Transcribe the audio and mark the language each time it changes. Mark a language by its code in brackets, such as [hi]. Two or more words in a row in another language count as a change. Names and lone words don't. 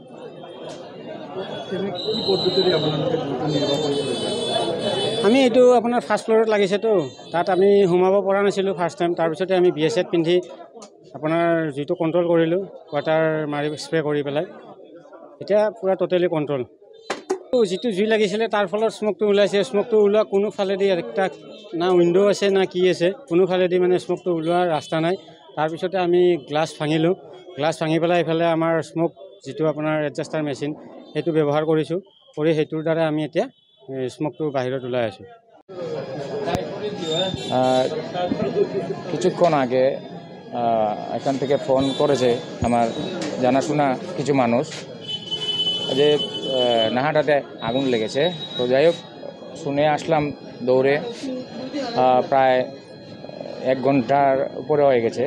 [as] আমি এইটো আপোনাৰ [en] first floor [as] লাগিছেতো, তাত আমি সোমাব পৰা নাছিলোঁ [en] first time. [as] তাৰপিছতে আমি BSF পিন্ধি আপোনাৰ জুইটো কণ্ট্ৰল কৰিলোঁ, ৱাটাৰ মাৰি স্প্ৰে কৰি পেলাই, এতিয়া পূৰা [en] totally control. [as] যিটো জুই লাগিছিলে তাৰ ফলত স্মকটো ওলাইছে। স্মকটো ওলোৱা কোনোফালেদি একটা না উইণ্ডো আছে না কি আছে, কোনোফালেদি মানে স্মকটো ওলোৱাৰ ৰাস্তা নাই। তাৰপিছতে আমি গ্লাছ ভাঙিলোঁ, গ্লাছ ভাঙি পেলাই এইফালে আমাৰ স্মক যিটো আপোনাৰ [en] adjuster machine [as] সেইটো ব্যৱহাৰ কৰিছোঁ, কৰি সেইটোৰ দ্বাৰা আমি এতিয়া স্মকটো বাহিৰত ওলাই আছোঁ। [bn] কিছুক্ষণ আগে এখান থেকে ফোন করেছে আমার জানাশোনা কিছু মানুষ যে নাহাটাতে আগুন লেগেছে। তো যাই হোক, শুনে আসলাম দৌড়ে, প্রায় 1 ঘন্টার উপরে হয়ে গেছে।